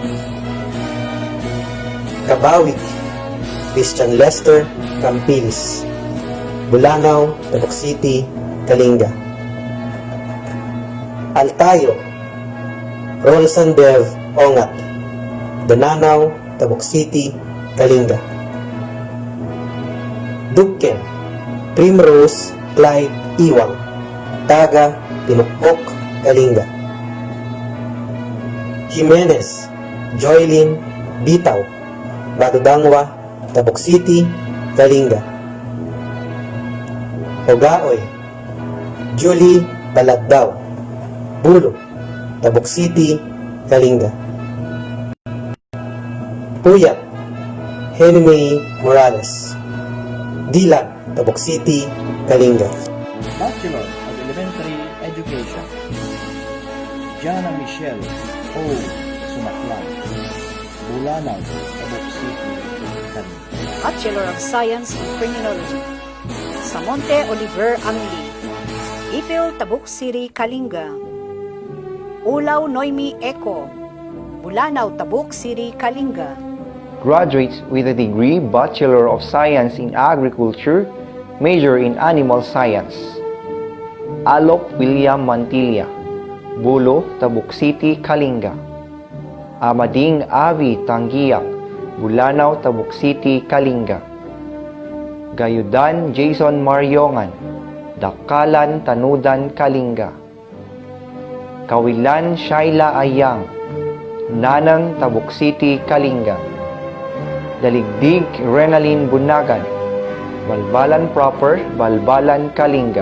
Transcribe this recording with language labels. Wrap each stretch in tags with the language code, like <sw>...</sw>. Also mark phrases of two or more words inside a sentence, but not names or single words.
<en>Kabawik Christian Lester Campilis, Bulanaw, Tabuk City, Kalinga. Altayo Rolson Dev Ongat, Dananaw, Tabuk City, Kalinga. Duken Primrose Clyde Iwang, Taga, Pinukpok, Kalinga. Jimenez Joylyn Bitaw, Batudangwa, Tabuk City, Kalinga. Ogaoy Julie Balagdaw, Bulo, Tabuk City, Kalinga. Puyat Henry Morales, Dilag, Tabuk City, Kalinga. Bachelor of Elementary Education, Jana Michelle O. Sumaklan, Bulanaw, Tabuk City, Kalinga. Bachelor of Science in Criminology, Samonte Oliver Angli, Ipil, Tabuk City, Kalinga. Ulaw Noemi Eco, Bulanaw, Tabuk City, Kalinga. Graduates with a degree Bachelor of Science in Agriculture, major in Animal Science. Alok William Mantilla, Bulo, Tabuk City, Kalinga. Amading Avi Tanggiak, Bulanaw, Tabuk City, Kalinga. Gayudan Jason Maryongan, Dakalan, Tanudan, Kalinga. Kawilan Shaila Ayang, Nanang, Tabuk City, Kalinga. Daligdig Renalyn Bunagan, Balbalan Proper, Balbalan, Kalinga.</en>